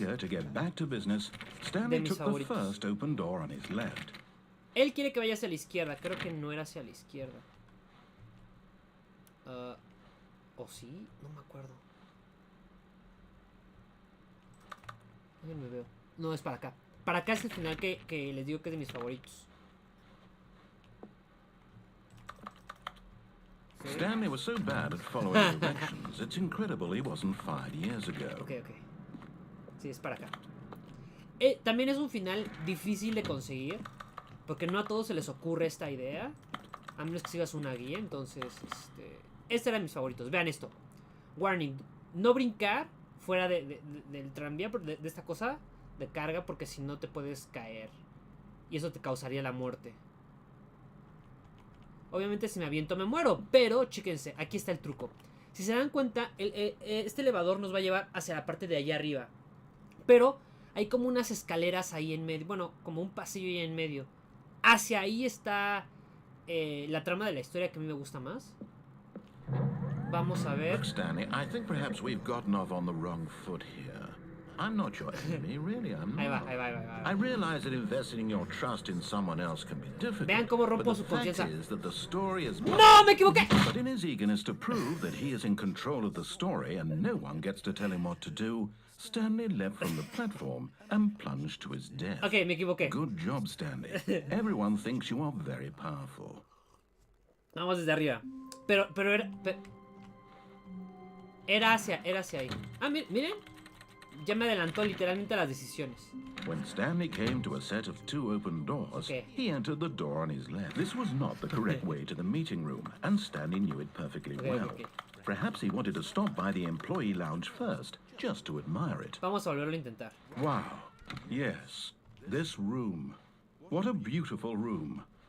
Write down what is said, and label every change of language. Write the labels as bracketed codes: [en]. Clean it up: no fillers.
[en] eager to get back to business, Stanley took the first open door on his left. [es] Él quiere que vaya hacia la izquierda. Creo que no era hacia la izquierda. ¿O sí? No me acuerdo. Me veo. No, es para acá. Para acá es el final que les digo que es de mis favoritos. ¿Sí? [en] Stanley was so bad at following directions, it's incredible he wasn't fired years ago. [es] Ok. Sí, es para acá. También es un final difícil de conseguir, porque no a todos se les ocurre esta idea, a menos que sigas una guía. Entonces, este era de mis favoritos. Vean esto. Warning, no brincar fuera del tranvía, de esta cosa de carga, porque si no te puedes caer. Y eso te causaría la muerte. Obviamente si me aviento me muero, pero chéquense, aquí está el truco. Si se dan cuenta, este elevador nos va a llevar hacia la parte de allá arriba. Pero hay como unas escaleras ahí en medio, bueno, como un pasillo ahí en medio. Hacia ahí está la trama de la historia que a mí me gusta más. Vamos a ver. [en] Look, Stanley, I think perhaps we've gotten off on the wrong foot here. I'm not your enemy, really, I'm not. [es] Ahí va. [en] I realize that investing your trust in someone else can be difficult. [es] Vean cómo rompo [en] but [es] su [en] the fact [es] confianza. [en] is that the story is... [es] ¡No, me equivoqué! [en] But in his eagerness to prove that he is in control of the story and no one gets to tell him what to do, Stanley leapt from the platform and plunged to his death. [es] Ok, me equivoqué. [en] Good job, Stanley. Everyone thinks you are very powerful. [es] Vamos desde arriba. Pero era hacia ahí. Ah, miren. Ya me adelantó literalmente a las decisiones. [en] When Stanley came to a set of 2 open doors, he entered the door on his left. This was not the correct way to the meeting room, and Stanley knew it perfectly well. Perhaps he wanted to stop by the employee lounge first, just to admire it. [es] Vamos a volverlo a intentar. [en] Wow. Yes. This room. What a beautiful room.